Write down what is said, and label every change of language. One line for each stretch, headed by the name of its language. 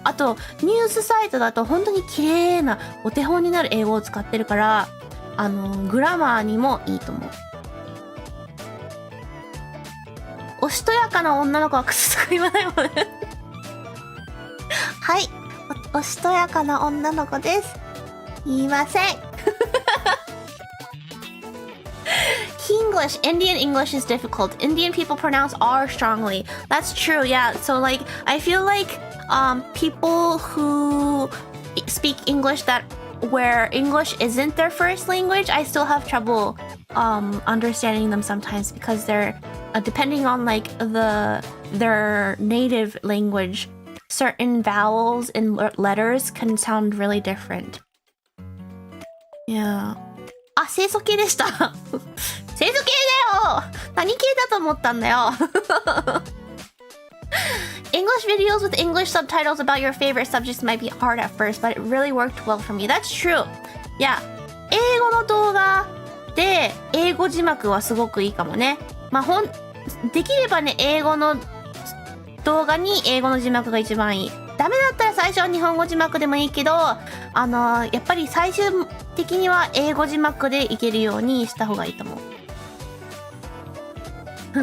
Japanese: あと、ニュースサイトだと本当に綺麗なお手本になる英語を使ってるから、グラマーにもいいと思う。おしとやかな女の子はクスとか言わないもんね。はい。おしとやかな女の子です。言いません。
English: Indian English is difficult. Indian people pronounce R strongly. That's true, yeah. So like, I feel like people who speak English where English isn't their first language, I still have trouble understanding them sometimes because they're depending on like their native language, certain vowels and letters can sound really different.
Japanese: Yeah. あ、清楚系でした。清楚系だよ。何系だと思ったんだよ。
English: English videos with English subtitles about your favorite subjects might be hard at first, but it really worked well for me. That's true.
Japanese: いや、英語の動画で英語字幕はすごくいいかもね。まあ、できればね、英語の動画に英語の字幕が一番いい。ダメだったら最初は日本語字幕でもいいけど、やっぱり最終的には英語字幕でいけるようにした方がいいと思う。